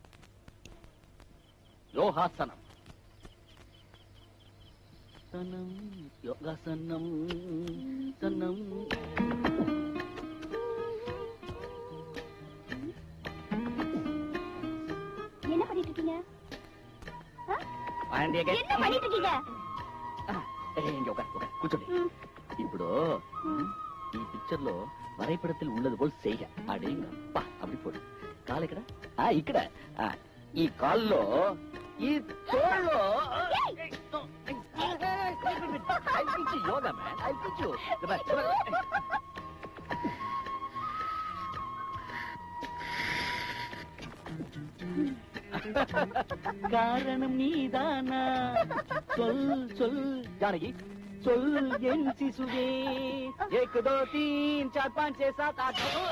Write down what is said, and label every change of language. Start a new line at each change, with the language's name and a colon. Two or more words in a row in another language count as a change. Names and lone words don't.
Tamil: யோகாசனம், சனம், யோகாசனம், சனம். என்ன பண்ணிட்டு இருக்கீங்க? என்ன பண்ணிட்டு இருக்கீங்க? இங்க உட்கார்,
Telugu: కూర్చోండి. ఇప్పుడు ఈ పిక్చర్ లో
Tamil: வரைபடத்தில் உள்ளது போல் செய்ய. అడేంగప్పా அப்படி போடு.
Telugu: కాలు ఇక్కడ, ఇక్కడ. ఈ కాల్లో, ఈ తోళ్ళలో.
English: I'll teach you yoga, man. I'll teach you.
Tamil: காரணம் நீதானா? சொல் சொல் ஜானகி, சொல் என் சிசுவே. 1 2 3 4 5 6 7 8.